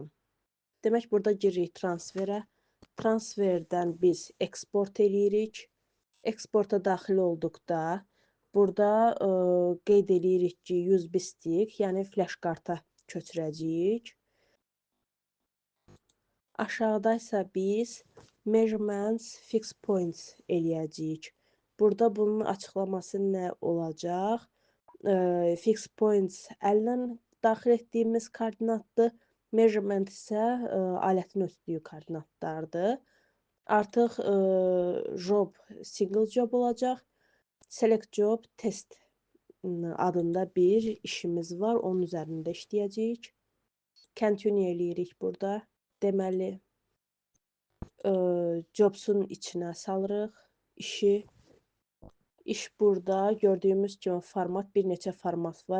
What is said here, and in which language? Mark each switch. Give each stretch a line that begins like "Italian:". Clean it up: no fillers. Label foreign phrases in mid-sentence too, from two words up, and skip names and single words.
Azerbaijani: Demək, burada giririk transferə. Transferdən biz eksport eləyirik. Eksporta daxil olduqda burada qeyd eləyirik ki,
English: USB stick,
Azerbaijani: yəni flash karta köçürəcəyik. Aşağıda isə biz
English: measurements, fix points
Azerbaijani: eləyəcəyik. Burada bunun açıqlaması nə olacaq?
English: Fix points
Azerbaijani: əllə daxil etdiyimiz koordinatdır. Measurement isə alətin ölçdüyü koordinatlardır. Artıq job
English: single job
Azerbaijani: olacaq.
English: Select job test
Azerbaijani: adında bir işimiz var. Onun üzərində işləyəcəyik. Continue eləyirik burada. Deməli, jobsun içinə salırıq işi. İş burada gördüyümüz kimi format, bir neçə format var.